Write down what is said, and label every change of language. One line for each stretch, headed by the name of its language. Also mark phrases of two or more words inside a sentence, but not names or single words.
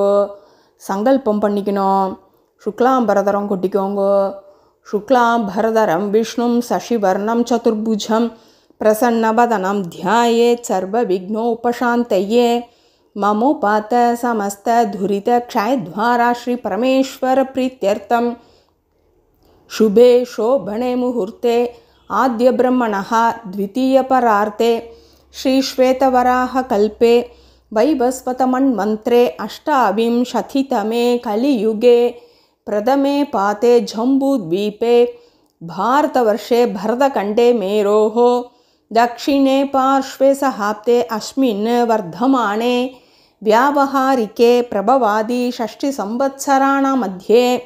Tamil: சங்கல்பம் பண்ணிக்கணும். சுக்லாம்பரதரம் கொட்டிக்கோங்க.
Sanskrit: शुक्लाम्बरधरं विष्णुं शशिवर्णं चतुर्भुजम् प्रसन्नवदनं ध्यायेत् सर्व विघ्नोपशान्तये. ममोपात्त समस्त दुरित क्षयद्वारा श्री परमेश्वर प्रीत्यर्थम् शुभे शोभने मुहूर्ते आद्य ब्रह्मणः द्वितीय परार्ते श्रीश्वेतवराह कल्पे वैवस्वतमन्वन्त्रे अष्टाविंशतितमे कलियुगे प्रथमे पाते जम्बूद्वीपे भारतवर्षे भरतखण्डे मेरोः दक्षिणे पार्श्वे सहाप्ते अस्मिन् वर्धमाने व्यावहारिके प्रभवादि षष्टिसंवत्सराणां मध्ये